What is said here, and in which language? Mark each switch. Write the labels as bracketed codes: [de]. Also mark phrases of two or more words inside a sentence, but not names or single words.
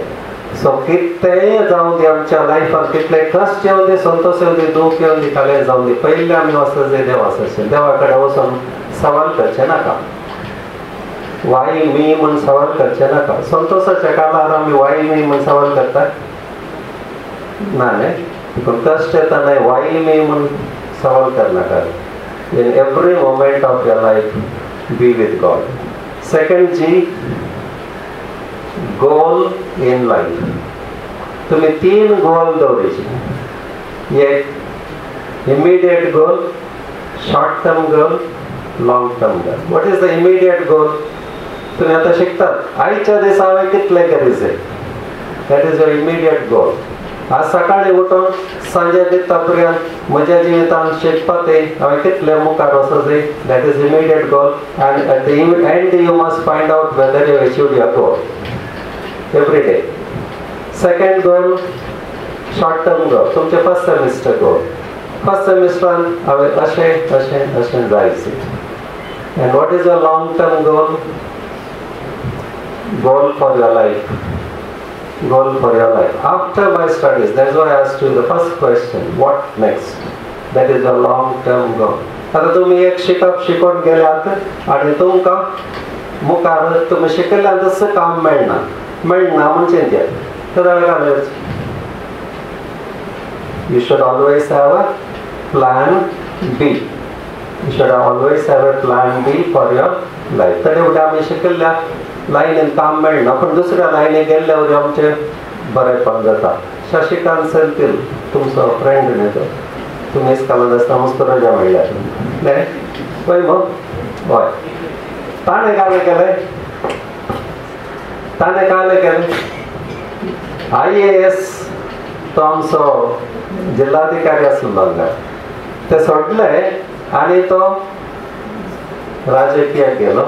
[kok] सो कितेंय जावं दी आमच्या लायफान, कितले कश्ट येवन दी, संतोश येवन दी, दूख येवन दी, काले जावं दी, पयलीं आमी वचत जे देव आसाचे देवा कडेन वचून सवाल करचे नाका. वाय मी म्हूण सवाल करचे नाका. संतोशाच्या काळार आमी वाय मी म्हूण सवाल करतात. नाने पूण कश्ट येता नाही वाई मी म्हणून सवाल करनाका. [en] In every moment of your life, be with God. Second G, goal in life. [kok] तुम्ही 3 गोल दवरीचे. [en] एक immediate goal, short term goal, long term goal. What is the immediate goal? [kok] तुम्ही आता शिकतात आजच्या दिसा हांवें कितले करीचे. [en] That is your immediate goal. [kok] आज सकाळी उठून सांजे न्हिदता पर्यंत म्हज्या जिवितांत शिकपाक हांवें कितले मुखार वचोचे. [en] That is immediate goal. And at the end you must find out whether you achieved your goal every day. Second goal short term goal. [kok] तुमचे [en] first semester goal. [kok] फर्स्ट सेमिस्टरान हांवें अशें अशें अशें जायचे. [en] And what is your long term goal? Goal for your life. Goal for your life. After my studies, that's why I asked you the first question, what next? That is a long-term goal. [kok] आता तुम्ही एक शिकून गेल्यात आणि तुमकां मुखार तुम्ही शिकयल्या तसं काम मेळना म्हणजे कितें तर [en] you should always have a plan B. You should always have a plan B for your life. [kok] तर एवढे आम्ही शिकयल्या लायनीन काम मेळना पण दुसऱ्या लायनीक गेल्ल्यावर आमचे बरेपण जाता. शशिकांत सेंथील तुमचो फ्रेंड न्ही तो. तुमी इस्कॉलांत आसतना मुस्तुराजा म्हणल्यार न्ही पळय मग. हय ताणें काले केलें IAS तो आमचो जिल्हाधिकारी आसलो हांगा ते सोडले आनी तो राजकीयाक गेलो.